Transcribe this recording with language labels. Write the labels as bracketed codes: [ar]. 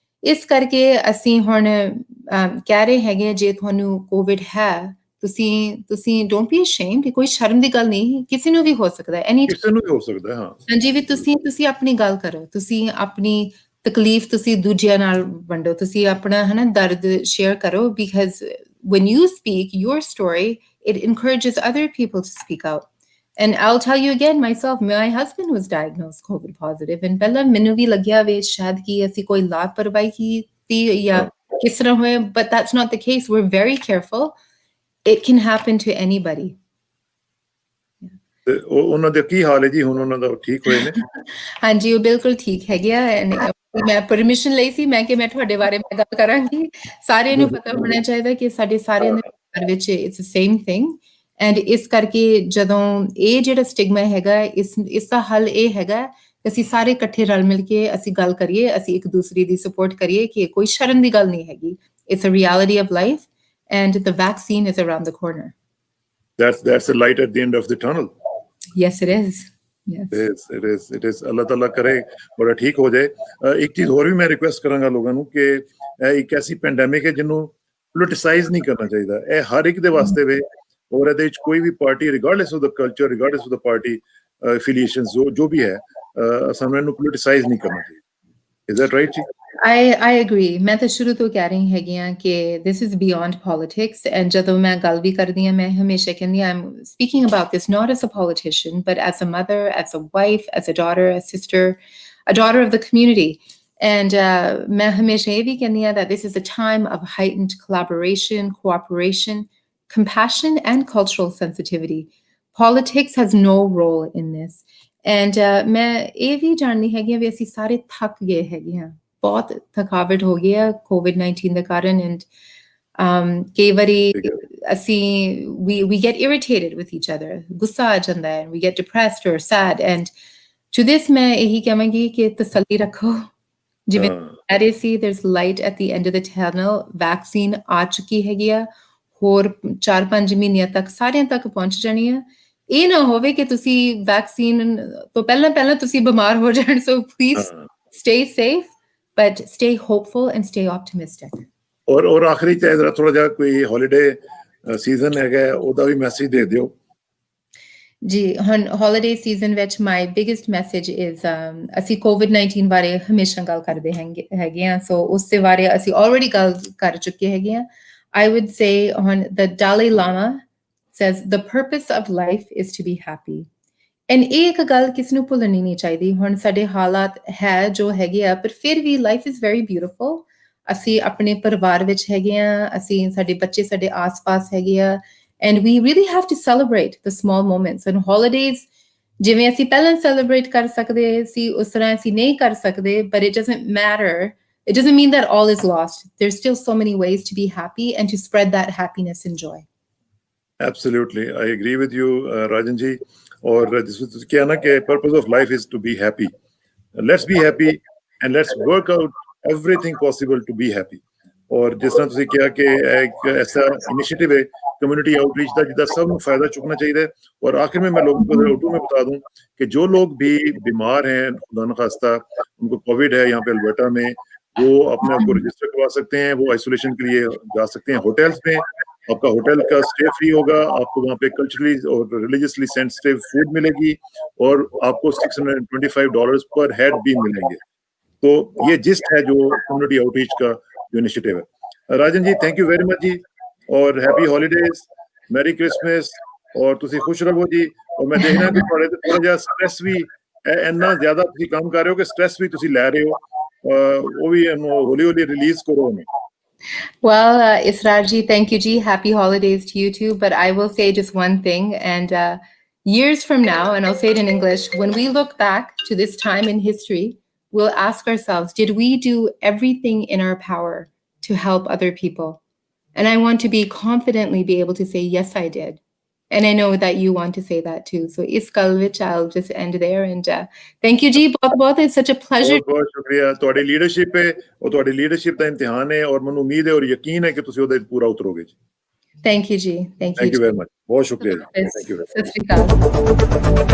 [pa] ਇਸ ਕਰਕੇ ਅਸੀਂ ਹੁਣ ਕਹਿ ਰਹੇ ਹੈਗੇ ਜੇ ਤੁਹਾਨੂੰ ਕੋਵਿਡ ਹੈ, ਤੁਸੀਂ ਡੋਂਟ ਬੀ ਅਸ਼ੇਮਡ, ਕੋਈ ਸ਼ਰਮ ਦੀ ਗੱਲ ਨਹੀਂ, ਕਿਸੇ ਨੂੰ ਵੀ ਹੋ ਸਕਦਾ, ਕਿਸੇ ਨੂੰ ਵੀ ਹੋ ਸਕਦਾ ਹੈ। ਹਾਂ ਹਾਂਜੀ, ਵੀ ਤੁਸੀਂ ਆਪਣੀ ਗੱਲ ਕਰੋ, ਤੁਸੀਂ ਆਪਣੀ ਤਕਲੀਫ ਤੁਸੀਂ ਦੂਜਿਆਂ ਨਾਲ ਵੰਡੋ, ਤੁਸੀਂ ਆਪਣਾ ਹੈ ਨਾ ਦਰਦ ਸ਼ੇਅਰ ਕਰੋ, because [en] when you speak your story, it encourages other people to speak out. And I'll tell you again, myself, my husband was diagnosed COVID positive, and [pa] ਪਹਿਲਾਂ ਮੈਨੂੰ ਵੀ ਲੱਗਿਆ ਵੇ ਸ਼ਾਇਦ ਕਿ ਅਸੀਂ ਕੋਈ ਲਾਪਰਵਾਹੀ ਕੀਤੀ ਜਾਂ ਕਿਸ ਤਰ੍ਹਾਂ ਹੋਏ, [en] but that's not the case. We're very careful. It can happen to anybody. [pa] ਤੇ ਉਹਨਾਂ ਦੇ ਕੀ ਹਾਲ ਹੈ ਜੀ ਹੁਣ? ਉਹਨਾਂ ਦਾ ਠੀਕ ਹੋਏ ਨੇ? ਹਾਂਜੀ, ਉਹ ਬਿਲਕੁਲ ਠੀਕ ਹੈਗੇ ਆ। ਮੈਂ ਪਰਮਿਸ਼ਨ ਲਈ ਸੀ, ਮੈਂ ਕਿ ਮੈਂ ਤੁਹਾਡੇ ਬਾਰੇ ਮੈਂ ਗੱਲ ਕਰਾਂਗੀ। ਸਾਰਿਆਂ ਨੂੰ ਪਤਾ ਹੋਣਾ ਚਾਹੀਦਾ ਕਿ ਸਾਡੇ ਸਾਰਿਆਂ ਦੇ ਘਰ ਵਿੱਚ [en] it's same thing, [pa] ਐਂਡ ਇਸ ਕਰਕੇ ਜਦੋਂ ਇਹ ਜਿਹੜਾ ਸਟਿਗਮਾ ਹੈਗਾ, ਇਸ ਦਾ ਹੱਲ ਇਹ ਹੈਗਾ ਕਿ ਅਸੀਂ ਸਾਰੇ ਇਕੱਠੇ ਰਲ ਮਿਲ ਕੇ ਅਸੀਂ ਗੱਲ ਕਰੀਏ, ਅਸੀਂ ਇੱਕ ਦੂਸਰੇ ਦੀ ਸਪੋਰਟ ਕਰੀਏ ਕਿ ਕੋਈ ਸ਼ਰਮ ਦੀ ਗੱਲ ਨਹੀਂ ਹੈਗੀ। [en] It's a reality of life, and the vaccine is around the corner. That's the light at the end of the tunnel. Yes, it is. Yes. It is. [pa] ਅੱਲਾਹ ਤਾਲਾ ਕਰੇ ਬੜਾ ਠੀਕ ਹੋ ਜਾਏ। ਇੱਕ ਚੀਜ਼ ਹੋਰ ਵੀ ਮੈਂ ਰਿਕੁਐਸਟ ਕਰਾਂਗਾ ਲੋਕਾਂ ਨੂੰ ਕਿ ਇਹ ਇੱਕ ਐਸੀ ਪੈਂਡੈਮਿਕ ਹੈ ਜਿਹਨੂੰ ਪੋਲਿਟਿਸਾਈਜ਼ ਨਹੀਂ ਕਰਨਾ ਚਾਹੀਦਾ। ਇਹ ਹਰ ਇੱਕ ਦੇ ਵਾਸਤੇ ਵੇ, ਔਰ ਇਹਦੇ ਵਿੱਚ ਕੋਈ ਵੀ party, regardless of ਦਾ culture, regardless of ਦਾ party ਐਫੀਲੀਏਸ਼ਨਸ, ਜੋ ਵੀ ਹੈ, ਸਾਨੂੰ ਇਹਨੂੰ ਪੋਲਿਟਿਸਾਈਜ਼ ਨਹੀਂ ਕਰਨਾ ਚਾਹੀਦਾ। [en] Is that right ਜੀ? I agree. [pa] ਮੈਂ ਤਾਂ ਸ਼ੁਰੂ ਤੋਂ ਕਹਿ ਰਹੀ ਹੈਗੀ ਆ ਕਿ [en] this is beyond politics, and [pa] ਜਦੋਂ ਮੈਂ ਗੱਲ ਵੀ ਕਰਦੀ ਆ, ਮੈਂ ਹਮੇਸ਼ਾ ਕਹਿੰਦੀ ਆ [en] I'm speaking about this not as a politician, but as a mother, as a wife, as a daughter, a sister, a daughter of the community. And [pa] ਮੈਂ ਹਮੇਸ਼ਾ ਇਹ ਵੀ ਕਹਿੰਦੀ ਆ [en] that this is a time of heightened collaboration, cooperation, compassion, and cultural sensitivity. Politics has no role in this. [pa] And ਮੈਂ ਇਹ ਵੀ ਜਾਣਦੀ ਹੈਗੀ ਆ ਵੀ ਅਸੀਂ ਸਾਰੇ ਥੱਕ ਗਏ ਹੈਗੇ ਆ, ਬਹੁਤ ਥਕਾਵਟ ਹੋ ਗਈ ਹੈ COVID-19 ਦੇ ਕਾਰਨ, ਐਂਡ ਕਈ ਵਾਰੀ [en] we get irritated with each other, [hi] गुस्सा आ जाता है, [en] we get depressed or sad, and to this [hi] मैं यही कहांगी कि तसल्ली रखो, [en] जिਵੇਂ ਕਹਿ ਰਹੇ ਸੀ, there's light at the end of the tunnel, vaccine [pa] ਆ ਚੁੱਕੀ ਹੈਗੀ ਆ, ਹੋਰ 4-5 ਮਹੀਨਿਆਂ ਤੱਕ ਸਾਰਿਆਂ ਤੱਕ ਪਹੁੰਚ ਜਾਣੀ ਆ। ਇਹ ਨਾ ਹੋਵੇ ਕਿ ਤੁਸੀਂ ਵੈਕਸੀਨ ਤੋਂ ਪਹਿਲਾਂ ਤੁਸੀਂ ਬਿਮਾਰ ਹੋ ਜਾਣ, [en] so please stay safe, but stay hopeful and stay optimistic. [hi] और आखिरी चाहे जरा थोड़ा जा कोई हॉलीडे सीजन हैगा [pa] ਉਹਦਾ ਵੀ ਮੈਸੇਜ ਦੇ ਦਿਓ। जी, ਹੁਣ holiday season ਵਿੱਚ [en] my biggest message is [pa] ਅਸੀਂ COVID-19 ਬਾਰੇ ਹਮੇਸ਼ਾ ਗੱਲ ਕਰਦੇ ਹੈਗੇ ਆ, so ਉਸ ਦੇ ਬਾਰੇ ਅਸੀਂ already ਗੱਲ ਕਰ ਚੁੱਕੇ ਹੈਗੇ ਆ। [en] I would say on the Dalai Lama says the purpose of life is to be happy. [pa] And ਇਹ ਇੱਕ ਗੱਲ ਕਿਸ ਨੂੰ ਭੁੱਲਣੀ ਨਹੀਂ ਚਾਹੀਦੀ। ਹੁਣ ਸਾਡੇ ਹਾਲਾਤ ਹੈ ਜੋ ਹੈਗੇ ਆ, ਪਰ ਫਿਰ ਵੀ [en] life is very beautiful. [pa] ਅਸੀਂ ਆਪਣੇ ਪਰਿਵਾਰ ਵਿੱਚ ਹੈਗੇ ਆ, ਅਸੀਂ ਸਾਡੇ ਬੱਚੇ ਸਾਡੇ ਆਸ-ਪਾਸ ਹੈਗੇ ਆ, [en] and we really have to celebrate the small moments. [pa] And holidays, ਜਿਵੇਂ ਅਸੀਂ ਪਹਿਲਾਂ celebrate ਕਰ ਸਕਦੇ ਸੀ, ਉਸ ਤਰ੍ਹਾਂ ਅਸੀਂ ਨਹੀਂ ਕਰ ਸਕਦੇ, [en] but it doesn't matter. It doesn't mean that all is lost. There's still so many ways to be happy and to spread that happiness and joy. Absolutely, I agree with you, Rajan ji. [hi] और जिस क्या ना कि [en] purpose of life is to be happy. Let's be happy and let's work out everything possible to be happy. [hi] और जिस तरह [pa] ਤੁਸੀਂ ਕਿਹਾ ਕਿ ਇੱਕ [hi] ऐसा इनिशिएटिव है कम्युनिटी आउटरीच का जिसका सब फायदा चुकना चाहिए। और आखिर में मैं लोगों को उर्दू में बता दूं कि जो लोग भी बीमार हैं, खुदा न खास्ता उनको कोविड है यहाँ पे अल्बर्टा में, वो अपने आप को रजिस्टर करवा सकते हैं, वो आइसोलेशन के लिए जा सकते हैं होटल्स में। आपका होटल का स्टे फ्री होगा, आपको वहाँ पे कल्चरली और रिलीजियसली सेंसिटिव फूड मिलेगी और आपको $625 पर हेड भी मिलेंगे। तो ये जिस्ट है जो कम्युनिटी आउटरीच का जो इनिशिएटिव है। Rajan ji, thank you very much जी, और हैप्पी हॉलीडेज, मैरी क्रिसमस, और [pa] ਤੁਸੀਂ ਖੁਸ਼ ਰਹੋ ਜੀ। [hi] और मैं देखना कि [pa] ਤੁਹਾਡੇ ਤੇ ਥੋੜਾ ਜਿਹਾ ਸਟ੍ਰੈਸ ਵੀ ਇੰਨਾ ਜ਼ਿਆਦਾ ਤੁਸੀਂ ਕੰਮ ਕਰ ਰਹੇ ਹੋ ਕਿ ਸਟ੍ਰੈਸ ਵੀ ਤੁਸੀਂ ਲੈ ਰਹੇ ਹੋ, ਉਹ ਵੀ ਹੌਲੀ ਹੌਲੀ ਰਿਲੀਜ਼ ਕਰੋ ਉਹਨੂੰ। [en] Well, Israrji, thank you, Ji. Happy holidays to you too. But I will say just one thing, and years from now, and I'll say it in English, when we look back to this time in history, we'll ask ourselves, did we do everything in our power to help other people? And I want to be confidently be able to say, yes, I did. And I know that you want to say that too. So is Kalvich, I'll just end there. And thank you, Ji. It's such a pleasure. [hi] बहुत शुक्रिया। [pa] ਤੁਹਾਡੀ leadership ਹੈ, ਉਹ ਤੁਹਾਡੀ leadership ਦਾ ਇਮਤਿਹਾਨ ਹੈ, और ਮੈਨੂੰ ਉਮੀਦ ਹੈ [hi] और यकीन है कि [pa] ਤੁਸੀਂ ਉਹਦੇ ਪੂਰਾ ਉਤਰੋਗੇ ਜੀ। [en] Thank you, Ji. Thank you. Thank you very much. [hi] बहुत शुक्रिया। [en] Thank you very much.